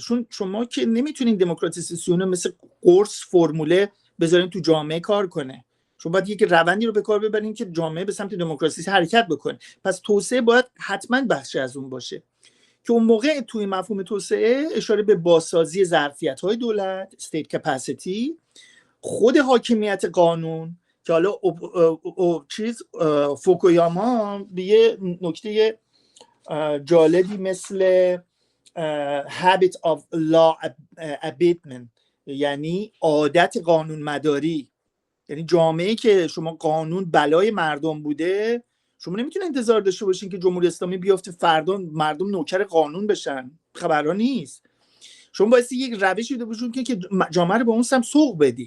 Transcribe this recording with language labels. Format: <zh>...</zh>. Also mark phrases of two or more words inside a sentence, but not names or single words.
<fa>چون شما که نمیتونین دموکراتیزاسیون مثل قرص فرموله بذارین تو جامعه کار کنه. شما باید یک روندی رو به کار ببرین که جامعه به سمت دموکراسی حرکت بکنه. پس توسعه باید حتما بخشی از اون باشه که اون موقع توی مفهوم توسعه اشاره به بازسازی ظرفیت‌های دولت،</fa> <en>state capacity،</en> <fa>خود حاکمیت قانون که حالا فوکویاما به یه نکته جالبی مثل</fa> <en>habit of law abidement،</en> <fa>یعنی عادت قانون مداری، یعنی جامعه‌ای که شما قانون بلای مردم بوده، شما نمیتونید انتظار داشته باشین که جمهوری اسلامی بیافته فردا مردم نوکر قانون بشن. خبرها نیست. شما باید یک روشی داشته باشین که جامعه رو به اون سمت سوق بدی.</fa>